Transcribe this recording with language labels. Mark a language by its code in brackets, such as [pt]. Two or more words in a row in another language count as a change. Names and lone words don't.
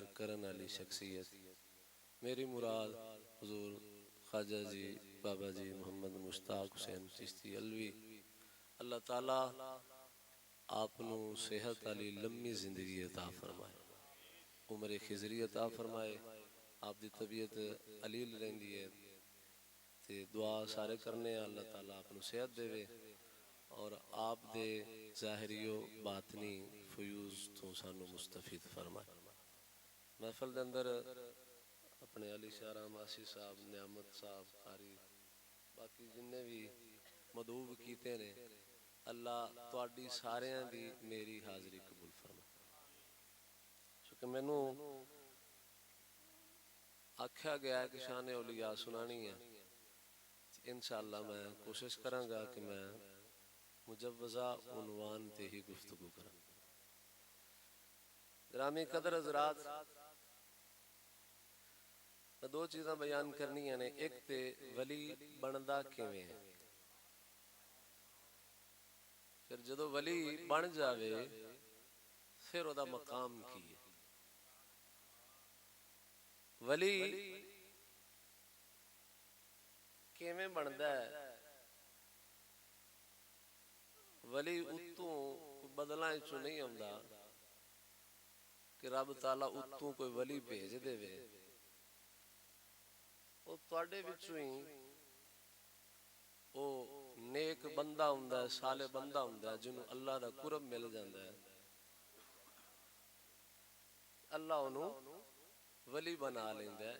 [pa] کرن والی شخصیت میری مراد حضور خواجہ جی بابا جی محمد مشتاق حسین چشتی علوی اللہ تعالی آپ نو صحت والی لمبی زندگی عطا فرمائے، عمر خضری عطا فرمائے، آپ دی طبیعت علیل رہندی ہے تے دعا سارے کرنے ہیں اللہ تعالیٰ آپ نو صحت دے وے اور آپ دے ظاہری و باطنی فیوز تو سانو مستفید فرمائے۔ محفل دے اندر اپنے علی شارہ ماسی صاحب، نعمت صاحب، قاری باقی جننے بھی مدعو کیتے نے، اللہ تواڈی ساریاں دی میری حاضری قبول فرمائے۔ چونکہ مینوں آکھیا گیا ہے کہ شان اولیاء سنانی ہے، انشاءاللہ میں کوشش کراں گا کہ میں مجوزہ عنوان تے ہی گفتگو کراں۔ گرامی قدر حضرات، میں دو چیزاں بیان کرنی ہیں، ایک تے ولی بندا کیویں ہے، پھر جدو ولی بن جاوے پھر او دا مقام کی ہے۔ ولی کیویں بندا ہے؟ ولی اتوں بدلاں چوں نہیں آندا کہ رب تعالیٰ اتوں کوئی ولی بھیج دے وے، او تواڈے وچوں ہی او نیک بندہ ہوندا ہے، صالح بندہ ہوندا ہے جنوں اللہ دا قرب مل جاندا ہے، اللہ انہوں ولی بنا لیندا ہے۔